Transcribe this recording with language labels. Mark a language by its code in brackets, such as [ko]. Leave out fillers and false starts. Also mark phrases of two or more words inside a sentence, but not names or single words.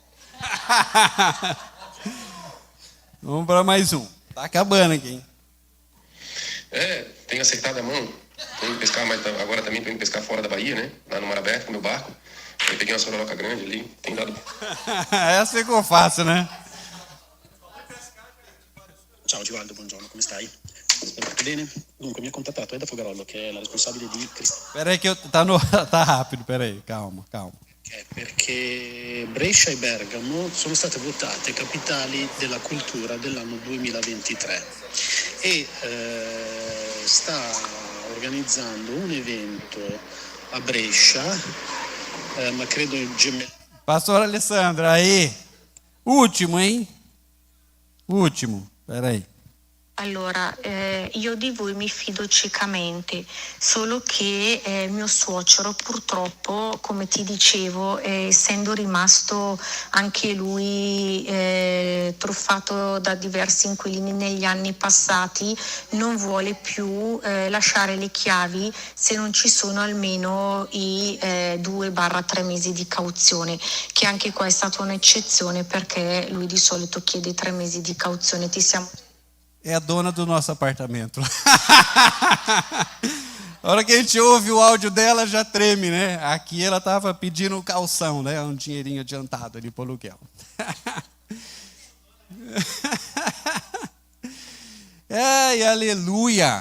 [pt] Vamos para mais um. Tá acabando aqui, hein? Tenho acertado a mão. Tô indo pescar, mas agora também tô indo pescar fora da Bahia, né? Lá no mar aberto com o meu barco. Eu peguei uma soroloca grande ali. Tem dado... Essa ficou fácil, né? [it] Ciao Givaldo, buongiorno, come stai? Spero tutto bene? Dunque, mi ha contattato Eda Fogarollo, che è la responsabile di [pt] Peraí que tá rápido, peraí, calma. [it] Perché Brescia e Bergamo sono state votate capitali della cultura dell'anno 2023 e sta organizzando un evento a Brescia, ma credo [pt] Pastor Alessandra, aí. Último, hein? Último, peraí. [it] Allora, io di voi mi fido ciecamente, solo che mio suocero purtroppo, come ti dicevo, essendo rimasto anche lui truffato da diversi inquilini negli anni passati, non vuole più lasciare le chiavi se non ci sono almeno i 2-3 mesi di cauzione, che anche qua è stata un'eccezione perché lui di solito chiede 3 mesi di cauzione. [pt] É a dona do nosso apartamento. A hora que a gente ouve o áudio dela, já treme, né? Aqui ela estava pedindo calção, né? Um dinheirinho adiantado ali para o aluguel. Ai, aleluia!